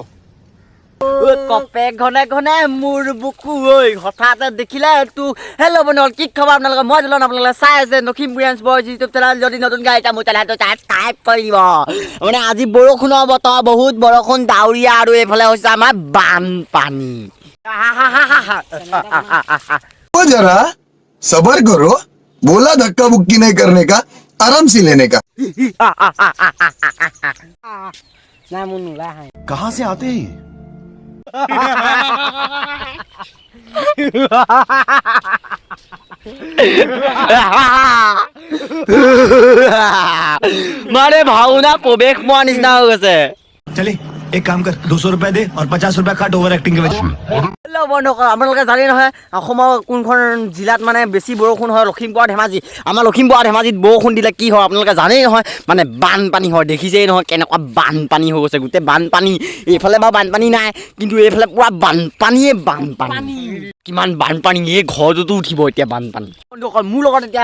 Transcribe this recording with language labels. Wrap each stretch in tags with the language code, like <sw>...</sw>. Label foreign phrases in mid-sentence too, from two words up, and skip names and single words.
<as>ঐ কপে ঘনে ঘনে মোৰ বুকু ঐ হঠাতে দেখিলে হেল্ল' বন্ধুসকল কি খবৰ আপোনালোকৰ মই জলন আপোনালোকে চাই আছে লখিমপুৰিয়ানছ বয়জ ইউটিউব চেনেল যদি নতুন গাড়ীটা মোৰ চেনেলটো ছাবস্ক্ৰাইব কৰি দিব মানে আজি বৰষুণৰ বতৰ বহুত বৰষুণ ডাৱৰীয়া আৰু এইফালে হৈছে আমাৰ বানপানী</as> <hi>ओ जरा सबर करो बोला धक्का बुक्की नहीं करने का आराम से लेने का</hi> <as>নাই মোৰ নোলাই হাঁহি</as> <hi>कहाँ से आते हैं</hi> <as>মানে ভাওনা প্ৰৱেশ পোৱাৰ নিচিনা হৈ গৈছে</as> <hi>चले एक काम कर 200 रुपए दे और 50 रुपए काट</hi> <en>over acting</en> <hi>के वजह</hi> <as>হেল্ল' বন্ধুসকল আপোনালোকে জানে নহয় অসমৰ কোনখন জিলাত মানে বেছি বৰষুণ হয় লখিমপুৰ ধেমাজি আমাৰ লখিমপুৰ ধেমাজিত বৰষুণ দিলে কি হয় আপোনালোকে জানেই নহয় মানে বানপানী হয় দেখিছেই নহয় কেনেকুৱা বানপানী হৈ গৈছে গোটেই বানপানী এইফালে বাৰু বানপানী নাই কিন্তু এইফালে পুৰা বানপানীয়ে বানপানী কিমান বানপানী এই ঘৰটোতো উঠিব এতিয়া বানপানী বন্ধুসকল মোৰ লগত এতিয়া</as>